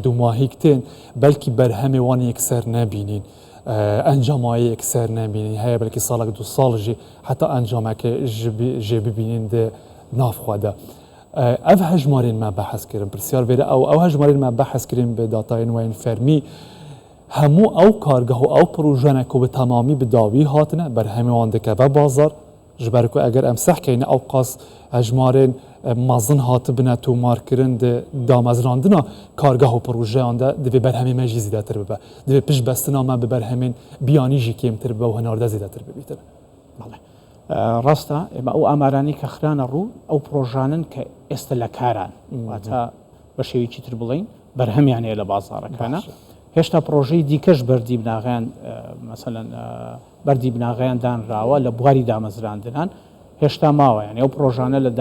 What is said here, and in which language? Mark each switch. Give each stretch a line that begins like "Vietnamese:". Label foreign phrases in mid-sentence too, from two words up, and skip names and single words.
Kurdish: دوماهیک تێن بەلکی بەرهەمێ وان یەکسەر نەبینین ئەنجامایی یەکسەر نەبینین هەیە بەلکی ساڵێک دو ساڵژی حتا ئەنجامەکە ژێ ببینین دێ نافخوادا ئەv هەژمارین ما بەحەزکردن پرسیار بێرە ئەو هەژمارین ما بەحەزکردین بە داتای نوێین فەرمی هەموو ئەو کارگەه و ئەو پرۆژەنە و بە تەمامی بداوی هاتنە بەرهەمێوان دەکەوە بازار ji ber ku eger em sehkeyne ew qas hejmarên mezin hatibine tûmarkirin di damezrandina kargeh û projeyan de divê berhemê me jî zêdetir bibe divê piştbestina me bi berhemên biyanî jî kêmtir bibe û hinarde zêdetir bibîtin.
Central Kurdish: ڕاستە ئێمە ئەو ئامارانی کە خرانە ڕوو ئەو پرۆژانن کە ئێستا لە کاران واتە بە شێوەیەکی تر بڵین بەرهەمیان هەیە لە بازاڕەکانە هێشتا پرۆژەی دیکەش بەردی بناغیان مەسەلەن بەردی بناغیان دانراوە لە بواری دامەزراندنان هێشتا ماوە یعنی ئەو پرۆژانە لە